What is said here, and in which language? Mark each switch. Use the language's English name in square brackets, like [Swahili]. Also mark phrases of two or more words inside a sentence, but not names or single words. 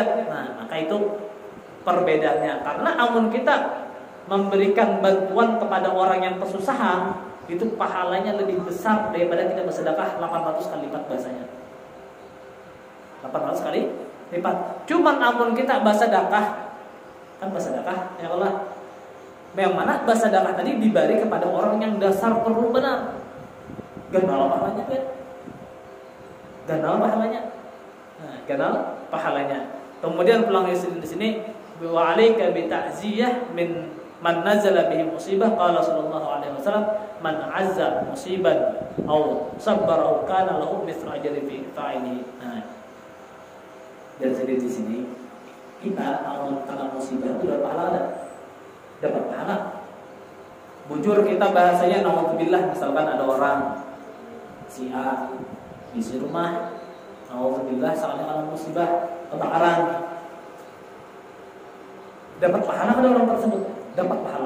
[Banjar] Nah, maka itu perbedaannya. Karena amun kita memberikan bantuan kepada orang yang kesusahan, itu pahalanya lebih besar daripada kita bersedekah 800 kali lipat bahasanya. 800 kali lipat. Cuman amun kita bersedekah, kan bersedekah [Arabic] يا الله, [Banjar] yang mana bersedekah tadi diberi kepada orang yang dasar perlu benar. Ganal pahalanya kan? Ganal pahalanya. Nah, ganal pahalanya. Kemudian pulang di sini [Arabic] وعليك بالتعزية لمن نزل به مصيبة قال صلى الله عليه وسلم من عزى مصابا أو صبر أو كان له مثل أجر في فاعلي. [Banjar] Nah, dari sini kita amun kena musibah itu dapat pahala, dapat pahala. Bujur kita bahasanya naudzubillah, misalkan ada orang si A di rumah, naudzubillah soalnya kena musibah kebakaran, dapat pahala pada orang tersebut, dapat pahala.